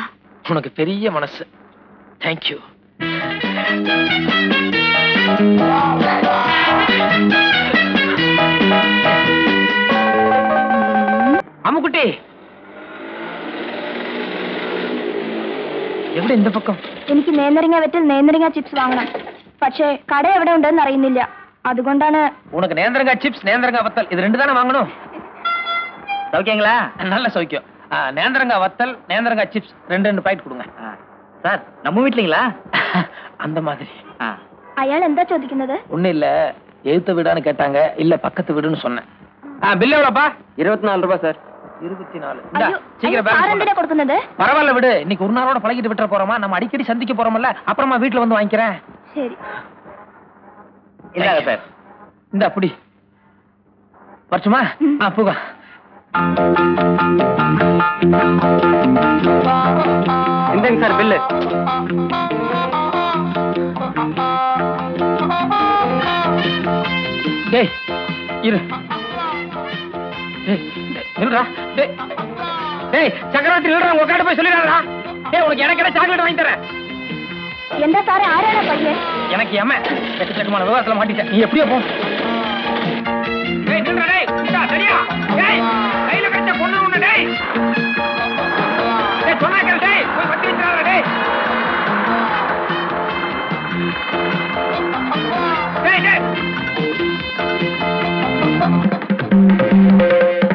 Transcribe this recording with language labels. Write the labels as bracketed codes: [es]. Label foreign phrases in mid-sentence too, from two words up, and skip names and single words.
[ta] உனக்கு பெரிய மனசு. தேங்க்யூ. அம்முக்குட்டி എവിടെ இந்த பக்கம்? [ml] എനിക്ക് നേന്ത്രങ്ങ വെറ്റിൽ നേന്ത്രങ്ങ ചിപ്സ് വാങ്ങണം. പക്ഷേ കട എവിടെ ഉണ്ടെന്ന് അറിയുന്നില്ല. അതുകൊണ്ടാണ്. [ta] உனக்கு நேந்திரங்காய் சிப்ஸ், நேந்திரங்காய் வத்தல் இது 2 தானே வாங்கணும். சௌக்கியங்களா? நல்ல சௌக்கியம். நேந்திரங்காய் வத்தல், நேந்திரங்காய் சிப்ஸ் 2 பாக்கெட் கொடுங்க. சார் நம்ம வீட்லீங்களா? அந்த மாதிரி. [ml] അയാൾ എന്താ ചോദിക്കുന്നത്? [ta] ஒண்ணு இல்ல, எழுத்து வீடான்னு கேட்டாங்க. இல்ல பக்கத்து வீடுன்னு சொன்னேன். பில் எவ்வளவுப்பா? 24 ரூபாய் சார். 24. അയ്യോ, സാർ എന്തിനാ കൊടുക്കുന്നത്? பரவாயில்ல விடு. இன்னைக்கு ஒரு நாளோட பழகிட்டு விட்டுற போறோமா? நம்ம அடிக்கடி சந்திக்க போறோம்ல, அப்புறமா வீட்டுல வந்து வாங்கிக்கிறேன். சரி. இல்ல சார். இந்த அப்படி வரச்சுமா? போக. இந்தங்க சார் பில்லு. டேய் இரு. நில்றா. டேய் சக்கரவர்த்தி நில்றா. உங்க கடை போய் சொல்லிடுறா. டேய் உனக்கு எனக்கு சாக்லேட் வாங்கி தரேன். [ml] എന്താ സാറേ, ആരാണ് പയ്യൻ? [ta] எனக்கு ஏமா எக்கச்சக்கமான விவகாரத்துல மாட்டிட்டேன். நீ எப்படியோ போ. டேய் நில்றா. டேய் இந்தா சரியா? டேய் கையில கட்ட பொண்ணு ஒண்ணு. டேய் டேய் சொன்னா கேளு. டேய் போய் வட்டி வச்சிராத. டேய் டேய் டேய்